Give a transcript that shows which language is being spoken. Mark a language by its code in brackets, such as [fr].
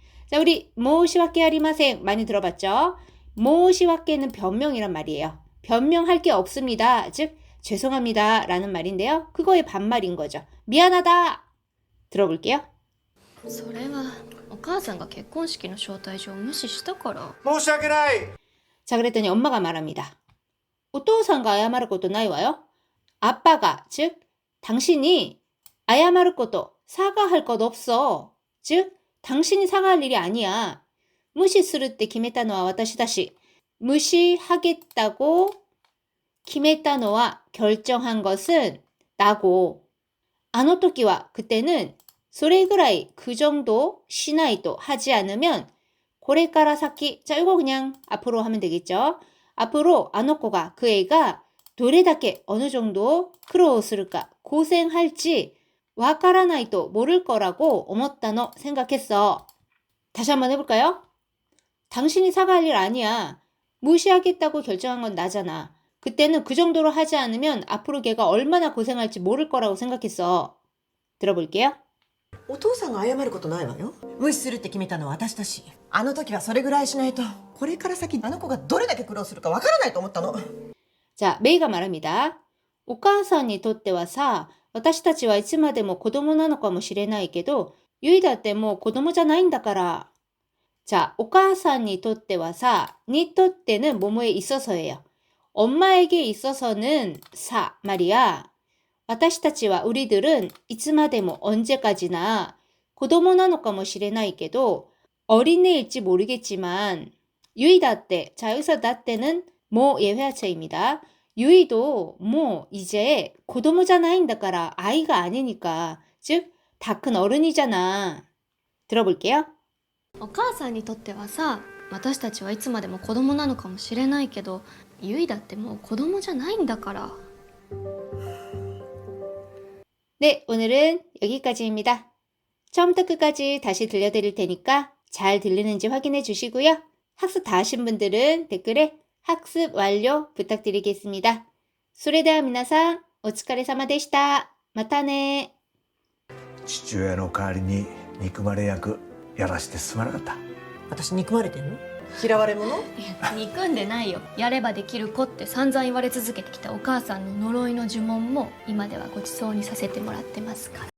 [ko] 자, 우리 모시와케아리마생 많이 들어봤죠? 모시와케는 변명이란 말이에요. 변명할 게 없습니다. 즉 죄송합니다 라는 말인데요. 그거의 반말인 거죠. 미안하다. 들어볼게요. [ja] それはお母さんが結婚式の招待状を無視したから。申し訳ない。 [ko] 자, 그랬더니 엄마가 말합니다. 오토상가 아야마르 것도 나이와요? 아빠가, 즉 당신이 아야마르 것도 사과할 것 없어. 즉 당신이 사과할 일이 아니야. [ja] 무시するって決めたのは私だし. [ko] 무시하겠다고 [ja] 決めたのは [ko] 결정한 것은 나고. [ja] あの時は [ko] 그때는 [ja] それぐらい [ko] 그 정도 [ja] しないと [ko] 하지 않으면 [ja] これから先, [ko] 자 이거 그냥 앞으로 하면 되겠죠. 앞으로 아노코가 그 애가 [ja] どれだけ [ko] 어느 정도 [ja] 苦労するか [ko] 고생할지 [ja] わからないと [ko] 모를 거라고 [ja] 思ったの [ko] 생각했어. 다시 한번 해볼까요? 당신이 사과할 일 아니야. 무시하겠다고 결정한 건 나잖아. 그때는 그 정도로 하지 않으면 앞으로 걔가 얼마나 고생할지 모를 거라고 생각했어. 들어볼게요. [ja] お父さんが謝ることないわよ。無視するって決めたのは私だし、あの時はそれぐらいしないとこれから先あの子がどれだけ苦労するかわからないと思ったの。 [ko] 자, 메이가 말합니다. [ja] お母さんにとってはさ、私たちはいつまでも子供なのかもしれないけど、ユイだってもう子供じゃないんだから。 [ko] 자, [ja] お母さんにとってはさ, [ko] 니とって 는 뭐뭐에 있어서예요. 엄마에게 있어서는 사 말이야. [ja] 私たちは [ko] 우리들은 [ja] いつまでも [ko] 언제까지나 [ja] 子供なのかもしれないけど [ko] 어린애일지 모르겠지만 유이 다때, 자 여기서 다때는 뭐 예회화체입니다. 유이도 뭐 이제 [ja] 子供じゃないんだから [ko] 아이가 아니니까 즉 다 큰 어른이잖아. 들어볼게요. [ja] お母さんにとってはさ、私たちはいつまでも子供なのかもしれないけど、ゆいだってもう子供じゃないんだから。 [ko] 네, 오늘은 여기까지입니다. 처음부터 끝까지 다시 들려드릴 테니까 잘 들리는지 확인해 주시고요. 학습 다 하신 분들은 댓글에 학습 완료 부탁드리겠습니다. [ja] それでは皆さん、お疲れ様でした。またね。父親の代わりに憎まれ役やらしてすまなかった。私憎まれてんの？嫌われ者？憎んでないよ。やればできる子って散々言われ続けてきたお母さんの呪いの呪文も今ではごちそうにさせてもらってますから。